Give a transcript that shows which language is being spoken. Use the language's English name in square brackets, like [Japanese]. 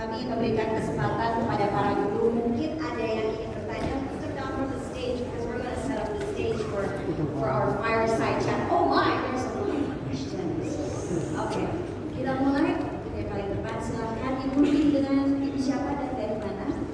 [Indonesian] Memberikan kesempatan kepada para guru, mungkin ada yang ingin bertanya. [English] Step down from the stage because we're going to set up the stage for our fireside chat. Oh my, there's a lot of questions. [Indonesian] Oke, kita mulai dari paling depan. Silahkan Ibu dengan Ibu siapa dan dari mana?